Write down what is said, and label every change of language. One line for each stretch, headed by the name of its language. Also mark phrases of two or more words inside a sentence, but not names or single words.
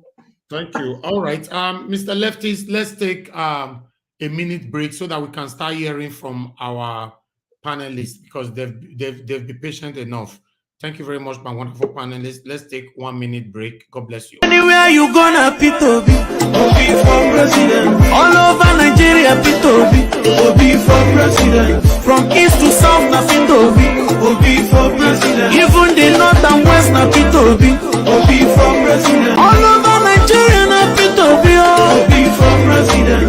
English: Thank you. All right, Mr. Leftist, let's take a minute break so that we can start hearing from our panelists because they've been patient enough. Thank you very much, my wonderful panelists. Let's take 1 minute break. God bless you. Anywhere you gonna PeterObi, Obi for president. All over Nigeria, PeterObi, Obi for president. From east to south, na PeterObi, Obi for president. Even the north and west, na PeterObi, Obi for president. All over Nigeria, na PeterObi, Obi for president.